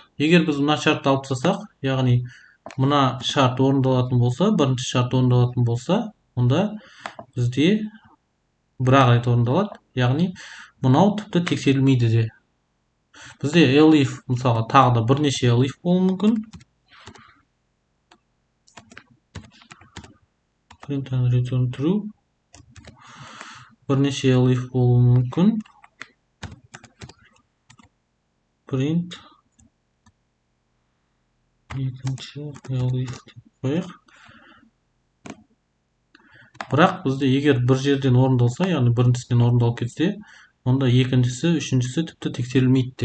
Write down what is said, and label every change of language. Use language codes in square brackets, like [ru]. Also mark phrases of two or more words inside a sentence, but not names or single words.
[kk] Егер біз мына шартты алып тастасақ, яғни мына шарт орындалатын болса, бірінші шарт орындалатын болса, онда бізде бір-ақ рет орындалады, яғни мынау тіпті тексерілмейді де. Бізде elif мысалға тағы да бірнеше elif болуы мүмкін. [en] Print and return true. [kk] Бірнеше elif болуы мүмкін. Print екінші elif деп қояйық. Бірақ бізде егер бір жерден орындалса, яғни біріншісінен орындалып кетсе, онда екіншісі, үшіншісі тіпті тексерілмейді де.